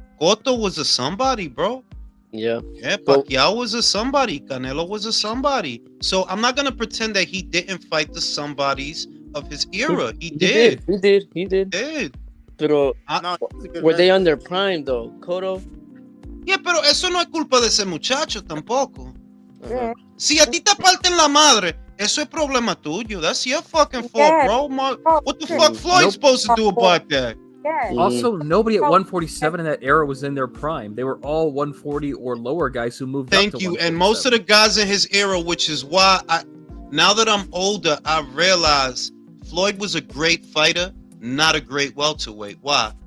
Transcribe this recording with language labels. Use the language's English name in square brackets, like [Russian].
[English] Cotto was a somebody, bro. Yeah, Pacquiao was a somebody. Canelo was a somebody. So I'm not gonna pretend that he didn't fight the somebodies of his era. He He did. did. [Spanish] Pero [English] were they on their prime though, Cotto? [Spanish] Yeah, pero eso no es culpa de ese muchacho tampoco. Si a ti te parten la madre, eso es problema tuyo. [English] That's your fucking fault, bro. What the fuck Floyd's supposed to do about that? Also, nobody at 147 in that era was in their prime. They were all 140 or lower guys who moved up to Thank you. And most of the guys in his era, which is why now that I'm older, I realize Floyd was a great fighter, not a great welterweight. Why?